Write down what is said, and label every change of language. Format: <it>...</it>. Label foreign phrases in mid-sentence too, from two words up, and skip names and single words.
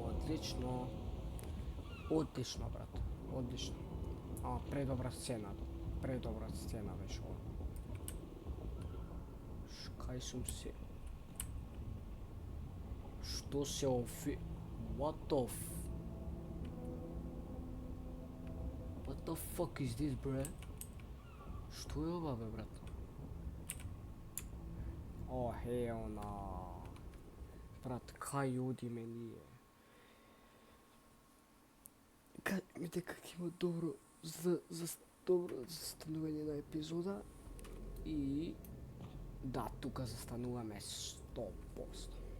<mk>одлично. Одлично, брат. Одлично. Предобра сцена. Предобра сцена беше ова. Кај сум се? Што се офи?</mk> <en>What the fuck is this, bro?</en> <mk>Што е ова, бе, брат?</mk> <en>Hell no.</en> <mk>Брат, кај одиме ние? Кажи дека ќе има добро застанување на епизода и да, тука застануваме 100%.</mk>